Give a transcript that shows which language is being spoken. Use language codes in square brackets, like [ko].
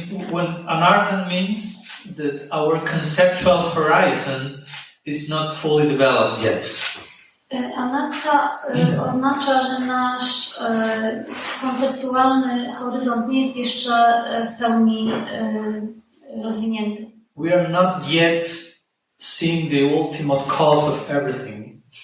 [en] when anartha means that our conceptual horizon is not fully developed yet. [pl] Anartha oznacza, że nasz konceptualny horyzont nie jest jeszcze w pełni rozwinięty. [en] We are not yet seeing the ultimate cause of everything.